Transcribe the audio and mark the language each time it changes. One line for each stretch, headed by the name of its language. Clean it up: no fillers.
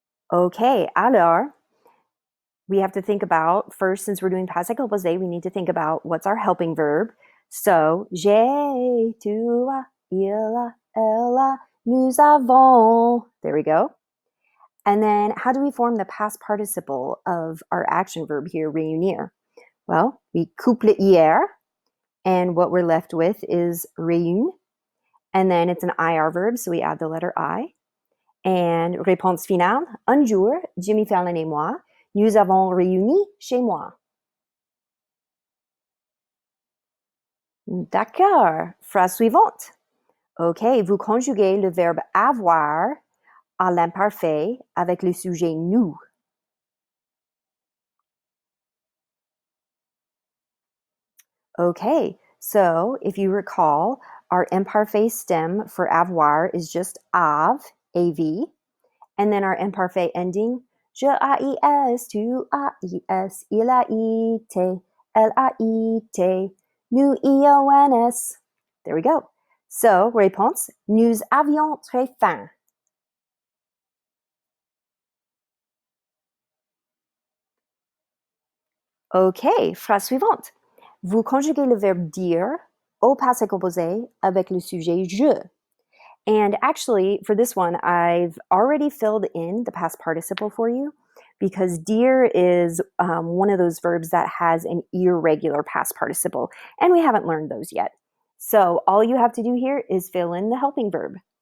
English: Okay, alors, we have to think about, first, since we're doing passé composé, we need to think about what's our helping verb.
French: So, j'ai, tu as, il a, elle a, nous avons.
English: There we go. And then, how do we form the past participle of our action verb here, réunir? Well, we couple hier, and what we're left with is réune. And then it's an IR verb, so we add the letter I.
French: And réponse finale, un jour, Jimmy Fallon et moi, nous avons réuni chez moi. D'accord. Phrase suivante. OK, vous conjuguez le verbe avoir à l'imparfait avec le sujet nous.
English: Okay, so if you recall, our imparfait stem for avoir is just av, av, and then our imparfait ending,
French: je AIS, tu AIS, il AIT, elle AIT, nous IONS.
English: There we go.
French: So, réponse, nous avions très faim. OK, phrase suivante. Vous conjuguez le verbe dire au passé composé avec le sujet je.
English: And actually, for this one, I've already filled in the past participle for you because dire is one of those verbs that has an irregular past participle, and we haven't learned those yet. So all you have to do here is fill in the helping verb.